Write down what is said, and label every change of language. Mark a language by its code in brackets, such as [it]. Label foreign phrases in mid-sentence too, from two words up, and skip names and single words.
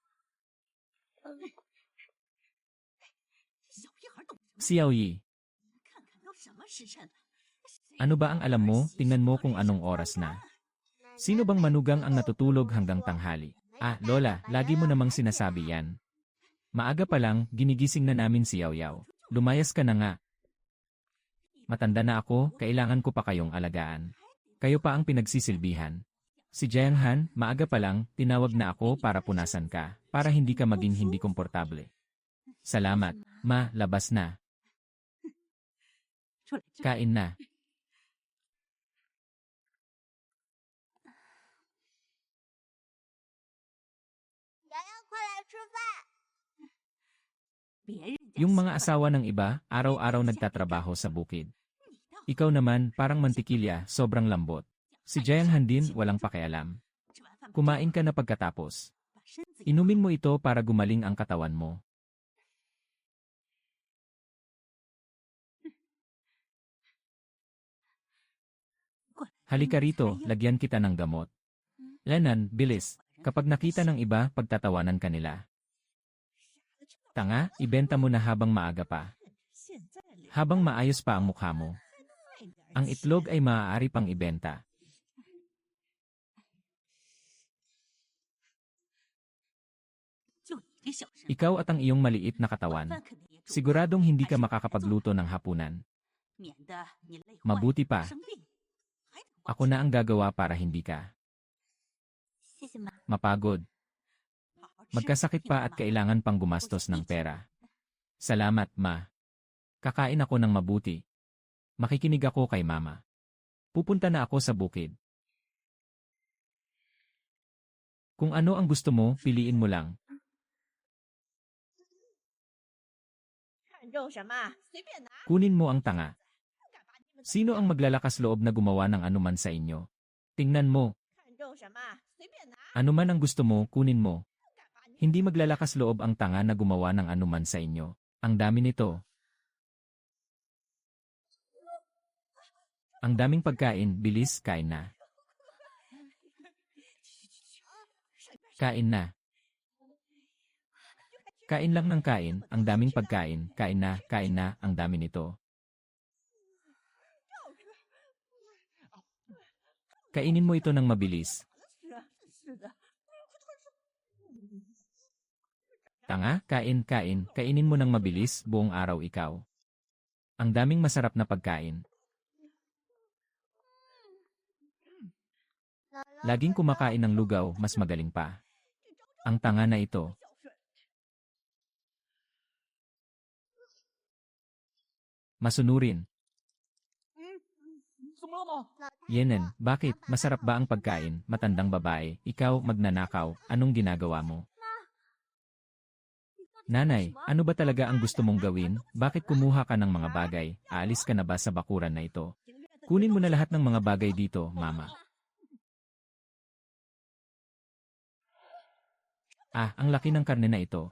[zh] Xiao Yi, 看看都什么时辰了， [tl] ano ba ang alam mo? Tingnan mo kung anong oras na. Sino bang manugang ang natutulog hanggang tanghali? Ah, Lola, lagi mo namang sinasabi yan. Maaga pa lang, ginigising na namin si Yao Yao. Lumayas ka na nga. Matanda na ako, kailangan ko pa kayong alagaan. Kayo pa ang pinagsisilbihan. Si Jiang Han, maaga pa lang, tinawag na ako para punasan ka, para hindi ka maging hindi komportable. Salamat, Ma, labas na. [zh] 出来这 [tl] Kain na. [zh] 别人家 [tl] Yung [zh] 习 [tl] mga [zh] 惯 [tl] asawa ng iba, araw-araw nagtatrabaho sa bukid. Ikaw naman, parang mantikilya, sobrang lambot. Si Jiang Han din, walang pakialam. [zh] 吃完饭不 [tl] Kumain ka na pagkatapos. [zh] 把身子 [tl] Inumin mo ito para gumaling ang katawan mo. Halika rito, lagyan kita ng gamot. Lenan, bilis. Kapag nakita ng iba, pagtatawanan ka nila. Tanga, ibenta mo na habang maaga pa. [zh] 现在脸 [tl] Habang maayos pa ang mukha mo. [zh] 快点儿 [tl] Ang itlog ay maaari pang ibenta. [zh] 就你这小身 [tl] Ikaw at ang iyong maliit na katawan. [zh] 饭肯定也煮不 [tl] Siguradong hindi ka makakapagluto ng hapunan. [zh] 免得你累坏 [tl] Mabuti pa. [zh] 生病，还得花 [tl] Ako na ang gagawa para hindi ka [zh] 谢谢妈， [tl] mapagod. [zh] 好好吃 [tl] Magkasakit pa at kailangan pang gumastos ng pera. Salamat, Ma. Kakain ako ng mabuti. Makikinig ako kay Mama. Pupunta na ako sa bukid. Kung ano ang gusto mo, piliin mo lang. [zh] 看中什么随便拿， [tl] Kunin mo ang tanga. [zh] 敢把你们 [tl] Sino ang maglalakas loob na gumawa ng anuman sa inyo? Tingnan mo, [zh] 看中什么随便拿， [tl] anuman ang gusto mo, kunin mo. [zh] 敢把你 [tl] Hindi maglalakas loob ang tanga na gumawa ng anuman sa inyo. Ang dami nito. Ang daming pagkain, bilis, kain na. Kain na. Kain lang ng kain, ang daming pagkain, kain na, ang dami nito. Kainin mo ito ng mabilis. [zh] 是啊是的， [tl] Tanga, kain, kainin mo ng mabilis, buong araw ikaw. Ang daming masarap na pagkain. Laging kumakain ng lugaw, mas magaling pa. Ang tanga na ito. [zh] 孝顺。 [tl] Masunurin. [zh] 怎么了吗？ [tl] Yenen, bakit? Masarap ba ang pagkain? Matandang babae, ikaw, magnanakaw, anong ginagawa mo? Nanay, ano ba talaga ang gusto mong gawin? Bakit kumuha ka ng mga bagay? Aalis ka na ba sa bakuran na ito? Kunin mo na lahat ng mga bagay dito, Mama. Ah, ang laki ng karne na ito.